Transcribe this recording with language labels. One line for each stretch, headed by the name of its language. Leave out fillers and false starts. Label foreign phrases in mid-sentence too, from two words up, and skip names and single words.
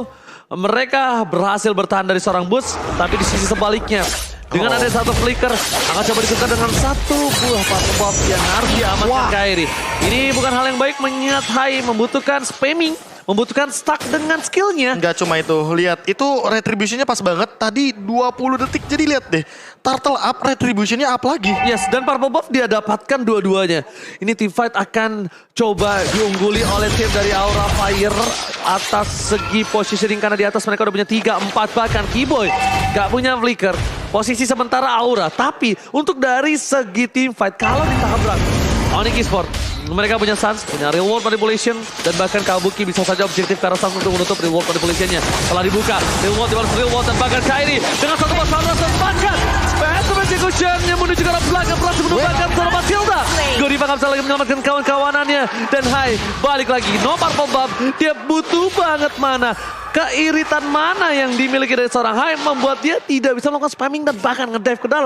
Indonesian: Mereka berhasil bertahan dari seorang Boots, tapi di sisi sebaliknya, dengan ada satu flicker, akan coba ditukar dengan satu buah
English: purple buff
Indonesian: yang harus diamankan Kairi. Ini bukan hal yang baik mengingat Hai membutuhkan spamming, membutuhkan stack dengan skillnya. Nggak cuma itu, lihat itu retributionnya pas banget. Tadi 20 detik, jadi lihat deh.
English: Turtle up,
Indonesian: retributionnya up lagi. Yes, dan
English: purple buff
Indonesian: dia dapatkan dua-duanya. Ini
English: team fight
Indonesian: akan coba diungguli oleh tim dari Aura Fire atas segi positioning karena di atas mereka udah punya 3-4 bahkan Keyboy gak punya flicker. Posisi sementara Aura, tapi untuk dari segi
English: team fight
Indonesian: kalau ditabrak Onyx Esports, mereka punya Suns, punya real world manipulation, dan bahkan Kabuki bisa saja objektif ke arah Suns untuk menutup real world manipulationnya. Setelah dibuka, real world dibalas real world, dan bahkan Kairi dengan satu pas Suns, dan bahkan Phantom Execution yang menuju ke arah belakang berhasil menumbangkan seorang Matilda. Gori bakal bisa lagi menyelamatkan kawan-kawanannya. Dan Hai balik lagi,
English: no purple buff.
Indonesian: Dia butuh banget mana. Keiritan mana yang dimiliki dari seorang Hai membuat dia tidak bisa melakukan spamming dan bahkan ngedive ke dalam.